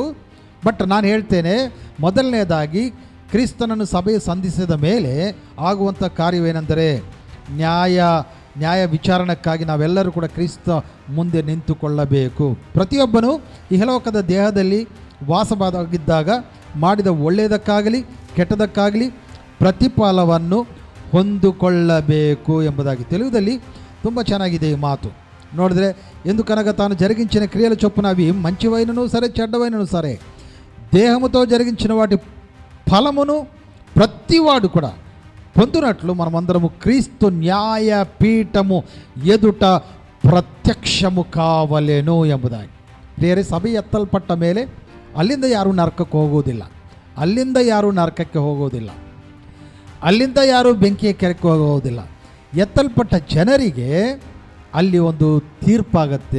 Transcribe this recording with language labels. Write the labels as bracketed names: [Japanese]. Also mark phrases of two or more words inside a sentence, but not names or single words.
[Kannada] ಬಟ್ ನಾನು ಹೇಳ್ತೇನೆ, ಮೊದಲನೇದಾಗಿ ಕ್ರಿಸ್ತನನ್ನು ಸಭೆಯು ಸಂಧಿಸಿದ ಮೇಲೆ ಆಗುವಂಥ ಕಾರ್ಯವೇನೆಂದರೆ ನ್ಯಾಯ ವಿಚಾರಣಕ್ಕಾಗಿ ನಾವೆಲ್ಲರೂ ಕೂಡ ಕ್ರಿಸ್ತ ಮುಂದೆ ನಿಂತುಕೊಳ್ಳಬೇಕು. ಪ್ರತಿಯೊಬ್ಬನು ಇಹಲೋಕದ ದೇಹದಲ್ಲಿ ವಾಸವಾಗಿದ್ದಾಗ ಮಾಡಿದ ಒಳ್ಳೆಯದಕ್ಕಾಗಲಿ ಕೆಟ್ಟದಕ್ಕಾಗಲಿ ಪ್ರತಿಫಲವನ್ನು ಹೊಂದಿಕೊಳ್ಳಬೇಕು ಎಂಬುದಾಗಿ తెలుగుದಲ್ಲಿ ತುಂಬ ಚೆನ್ನಾಗಿದೆ ಈ ಮಾತು. ನೋಡಿದ್ರೆ ಎಂದು [Telugu] కనుక తాను జరిగించిన క్రియల చొప్పున అవి మంచివైనను సరే చెడ్డవైనను సరే దేహముతో జరిగించిన వాటి ఫలమును ప్రతివాడు కూడా పొందునట్లు మనమందరము క్రీస్తు న్యాయపీఠము ఎదుట ప్రత్యక్షము కావలెను ಎಂಬುದಾಗಿ. [Kannada] ಪ್ರಿಯರೇ, ಸಭೆ ಎತ್ತಲ್ಪಟ್ಟ ಮೇಲೆ ಅಲ್ಲಿಂದ ಯಾರೂ ನರಕಕ್ಕೆ ಹೋಗುವುದಿಲ್ಲ, ಅಲ್ಲಿಂದ ಯಾರೂ ಬೆಂಕಿಯ ಕೆರೆಗೆ ಹೋಗುವುದಿಲ್ಲ. ಎತ್ತಲ್ಪಟ್ಟ ಜನರಿಗೆ ಅಲ್ಲಿ ಒಂದು ತೀರ್ಪಾಗತ್ತೆ.